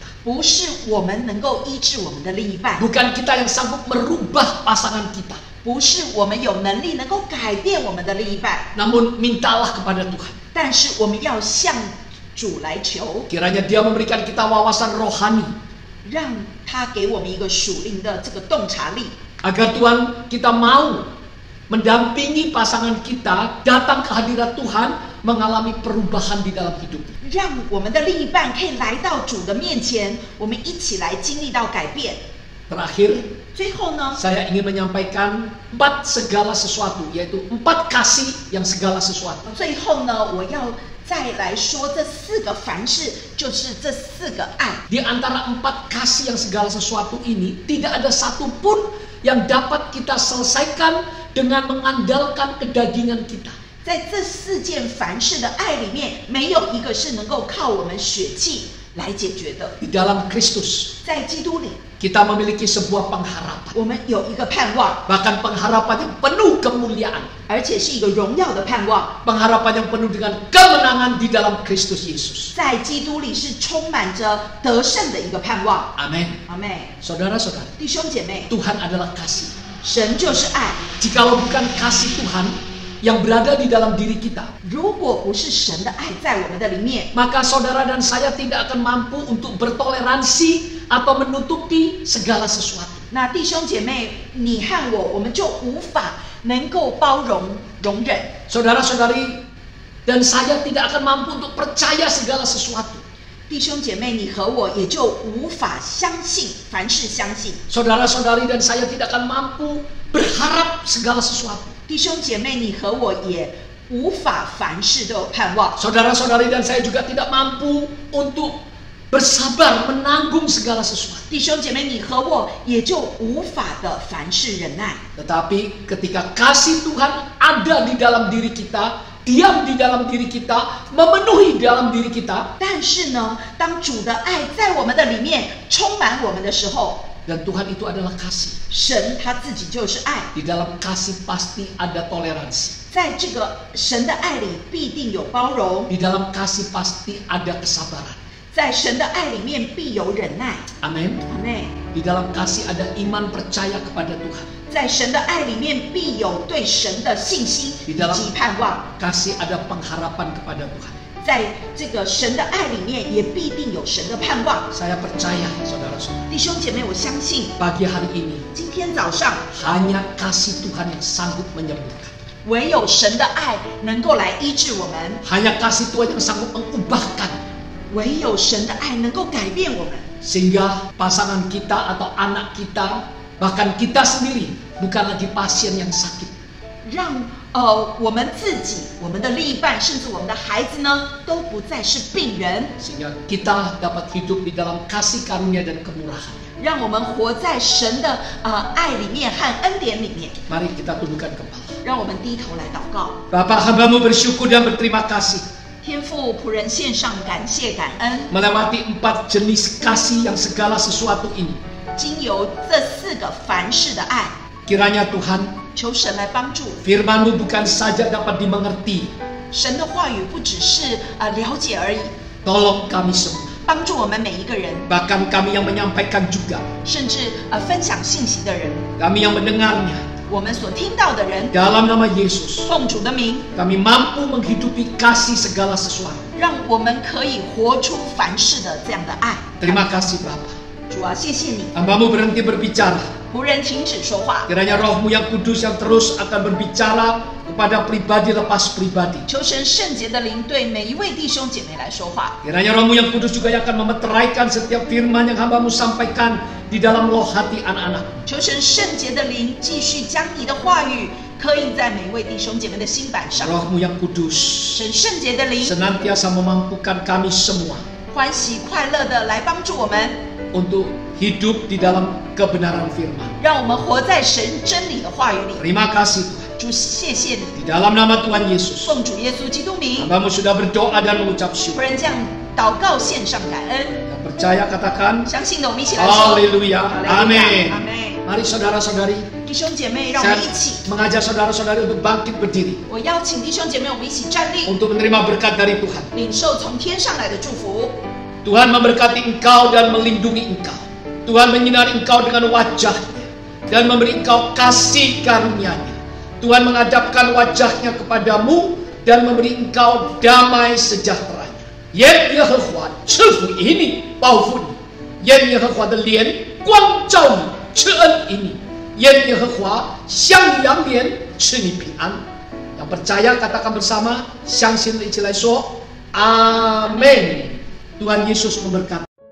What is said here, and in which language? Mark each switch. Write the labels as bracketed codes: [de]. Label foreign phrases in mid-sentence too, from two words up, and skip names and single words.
[zh] 不是我们能够医治我们的另一半， [id] Bukan kita yang sanggup merubah pasangan kita. [zh] 不是我们有能力能够改变我们的另一半， [id] Namun mintalah kepada Tuhan. [zh] 但是我们要向主来求， [id] Kiranya Dia memberikan kita wawasan rohani, [zh] 让他给我们一个属灵的这个洞察力， [id] agar Tuhan kita mau mendampingi pasangan kita datang ke hadirat Tuhan, mengalami perubahan di dalam hidup. [zh] 让我们的另一半可以来到主的面前，我们一起来经历到改变。 [id] Terakhir, [zh] 最后呢， [id] saya ingin menyampaikan 4 segala sesuatu, yaitu 4 kasih yang segala sesuatu. [zh] 最后呢，我要再来说这4个凡事，就是这4个爱。 [id] Di antara 4 kasih yang segala sesuatu ini, tidak ada satupun yang dapat kita selesaikan dengan mengandalkan kedagingan kita. [zh] 在这4件凡事的爱里面，没有一个是能够靠我们血气来解决的。 [id] Di dalam Kristus, [zh] 在基督里， [id] kita memiliki sebuah pengharapan. [zh] 我们有一个盼望， [id] Bahkan pengharapan yang penuh kemuliaan. [zh] 而且是一个荣耀的盼望。 [id] Pengharapan yang penuh dengan kemenangan di dalam Kristus Yesus. [zh] 在基督里是充满着得胜的一个盼望。 [id] Amin. [zh] 阿妹， [id] Saudara-saudara, [zh] 弟兄姐妹， [id] Tuhan adalah kasih. [zh] 神就是爱。 [id] Jikalau bukan kasih Tuhan yang berada di dalam diri kita, [zh] 如果不是神的爱在我们的里面， [id] maka saudara dan saya tidak akan mampu untuk bertoleransi atau menutupi segala sesuatu. [zh] 那弟兄姐妹，你和我们就无法能够包容容忍。 [id] Saudara-saudari dan saya tidak akan mampu untuk percaya segala sesuatu. [zh] 弟兄姐妹，你和我也就无法相信，凡事相信。 [id] Saudara-saudari dan saya tidak akan mampu berharap segala sesuatu. [zh] 弟兄姐妹，你和我也无法凡事都有盼望。 [id] Saudara-saudari dan saya juga tidak mampu untuk bersabar menanggung segala sesuatu. [zh] 弟兄姐妹，你和我也就无法的凡事忍耐。 [id] Tetapi ketika kasih Tuhan ada di dalam diri kita, diam di dalam diri kita, memenuhi dalam diri kita, [zh] 但是呢，当主的爱在我们的里面充满我们的时候， [id] dan Tuhan itu adalah kasih. [zh] 神他自己就是爱， [id] Di dalam kasih pasti ada toleransi. [zh] 在这个神的爱里必定有包容， [id] Di dalam kasih pasti ada kesabaran. [zh] 在神的爱里面必有忍耐。 [id] Amin. [zh] 阿妹， [id] Di dalam kasih ada iman percaya kepada Tuhan. [zh] 在神的爱里面必有对神的信心以及盼望。 [id] Kasih ada pengharapan kepada Tuhan. [zh] 在这个神的爱里面，也必定有神的盼望。 [id] Saya percaya, saudara-saudara, [zh] 弟兄姐妹，我相信 [id] pagi hari ini [zh] 今天早上 [id] hanya kasih Tuhan yang sanggup menyembuhkan. [zh] 唯有神的爱能够来医治我们， [id] Hanya kasih Tuhan yang sanggup mengubahkan. [zh] 唯有神的爱能够改变我们， [id] Sehingga pasangan kita atau anak kita, bahkan kita sendiri, bukan lagi pasien yang sakit. [zh] 让我们自己、我们的另一半，甚至我们的孩子呢，都不再是病人， [id] Sehingga kita dapat hidup di dalam kasih karunia dan kemurahan. [zh] 让我们活在神的爱里面和恩典里面。 [id] Mari kita tundukkan kepala. [zh] 让我们低头来祷告。 [id] Bapa, hamba-Mu bersyukur dan berterima kasih [zh] 天父，仆人献上感谢感恩， [id] melewati 4 jenis kasih yang segala sesuatu ini. [zh] 经由这4个凡事的爱， [id] Kiranya Tuhan, [zh] 求神来帮助。 [id] firman-Mu bukan saja dapat dimengerti, [zh] 神的话语不只是了解而已， [id] tolong kami semua, [zh] 帮助我们每一个人， [id] bahkan kami yang menyampaikan juga, [zh] 甚至分享信息的人， [id] kami yang mendengarnya. [zh] 我们所听到的人， [id] Dalam nama Yesus, [zh] 奉主的名， [id] kami mampu menghidupi kasih segala sesuatu. [zh] 让我们可以活出凡事的这样的爱。 [id] Terima kasih Bapa. [zh] 主啊，谢谢你， [id] Hamba-Mu berhenti berbicara. [zh] 仆人停止说话， [id] Kiranya Roh-Mu yang kudus yang terus akan berbicara kepada pribadi lepas pribadi. [zh] 求神圣洁的灵对每一位弟兄姐妹来说话。 [id] Kiranya Roh-Mu yang kudus juga yang akan memeteraikan setiap firman yang hamba-Mu sampaikan di dalam loh hati anak-anak. [zh] 求神圣洁的灵继续将你的话语刻印在每一位弟兄姐妹的心板上。 [id] Roh-Mu yang kudus [zh] 神圣洁的灵 [id] senantiasa memampukan kami semua [zh] 欢喜快乐的来帮助我们， [id] untuk hidup di dalam kebenaran firman. [zh] 让我们活在神真理的话语里。 [id] Terima kasih Tuhan. [zh] 主，谢谢你， [id] Di dalam nama Tuhan Yesus, [zh] 奉主耶稣基督名， [id] hamba-Mu sudah berdoa dan mengucap [zh] 仆 [id] syukur. [zh] 人这样祷告献上感恩。 [id] Yang percaya katakan, [zh] 相信的，我们一起来说， [id] Haleluya, [zh] 哈利路 [id] Amin. [zh] 亚阿妹， [id] Mari saudara-saudari, [zh] 弟兄姐妹，让我 [id] saya [zh] 们一起， [id] mengajak saudara-saudari untuk bangkit berdiri [zh] 我邀请弟兄姐妹，我们一起站立， [id] untuk menerima berkat dari Tuhan. [zh] 领受从天上来的祝福。 [id] Tuhan memberkati engkau dan melindungi engkau. Tuhan menyinari engkau dengan wajahnya dan memberi engkau kasih karunia-Nya. Tuhan menghadapkan wajahnya kepadamu dan memberi engkau damai sejahtera-Nya. [zh] 愿耶和华赐福于你，保护你；愿耶和华的脸光照你，赐恩于你；愿耶和华向你扬脸，赐你平安。 [id] Yang percaya katakan bersama, [zh] 相信的一起来说，阿门。 [id] Tuhan Yesus memberkati.